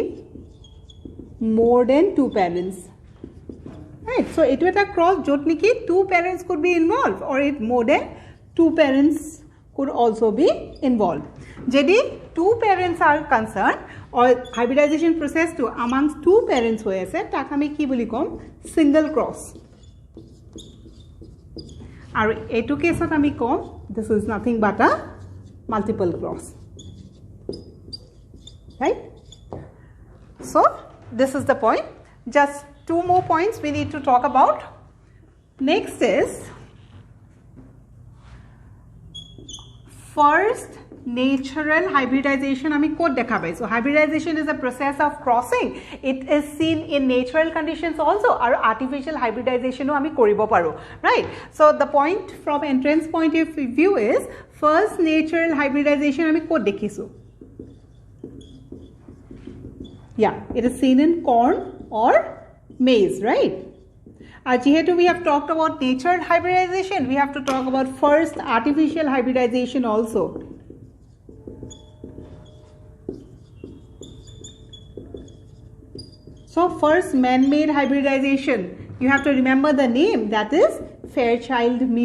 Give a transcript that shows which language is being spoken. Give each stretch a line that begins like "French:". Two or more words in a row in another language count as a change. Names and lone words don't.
English: more than two parents right so it was a cross
Assamese: য'ত নেকি
English: two parents could be involved or it more than two parents could also be involved jedi two parents are concerned or hybridization process to amongst two parents
Assamese: হৈ আছে তাক আমি কি বুলি ক'ম
English: single cross
Assamese: আৰু এটা case ত আমি ক'ম
English: this is nothing but a multiple cross right so this is the point just two more points we need to talk about next is first natural hybridization
Assamese: আমি ক'ত দেখা পাওঁ
English: so hybridization is a process of crossing it is seen in natural conditions also or artificial hybridization
Assamese: আমি কৰিব পাৰো
English: right so the point from entrance point of view is first natural hybridization
Assamese: আমি ক'ত দেখিছোঁ
English: yeah it is seen in corn or maize right jehetu we have talked about natural hybridization we have to talk about first artificial hybridization also so first man-made hybridization you have to remember the name that is Fairchild